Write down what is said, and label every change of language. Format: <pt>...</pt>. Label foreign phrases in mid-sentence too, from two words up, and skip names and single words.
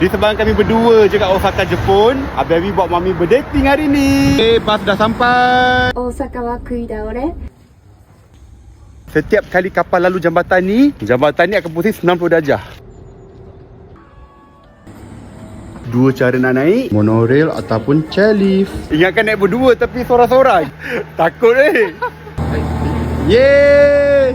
<ms>Di sebang kami berdua je kat Osaka, Jepun. Abi buat mami berdating hari ni. Bas dah sampai.</ms> <ja>大阪は食い倒れ</ja> <ms>Setiap kali kapal lalu jambatan ni akan pusing 90 darjah. Dua cara nak naik, monorail ataupun chairlift. Ingatkan naik berdua tapi sorang-sorang. Takut Yeay!</ms>